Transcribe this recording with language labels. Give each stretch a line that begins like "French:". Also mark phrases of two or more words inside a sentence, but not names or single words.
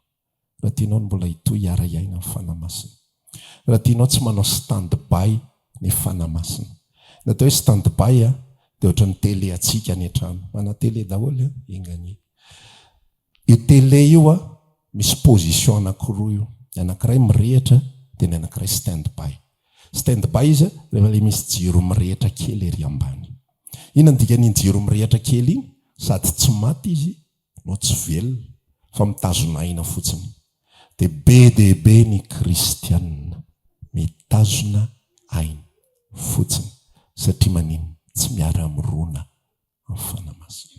Malagasy: Raha tianao mbola hitohy hiara-iaina amin'ny fanamasina. Raha tianao tsy manao stand-by ny fanamasina. Natao hoe stand-by dia ohatra ny télé atsika any an-trano. Mana télé daholo ingany. Io télé io misy position anankiroa io. Anankiray mirehitra dia ny anankiray stand-by. Stand-by izy rehefa ilay misy jiro mirehitra kely ery ambany. Ina ny dikany jiro mirehitra kely iny? Sady tsy maty izy no tsy velona fa mitazona aina fotsiny. Dia be dia be ny kristianina mitazona aina fotsiny satria manino tsy miara-mirona amin'ny fanamasina.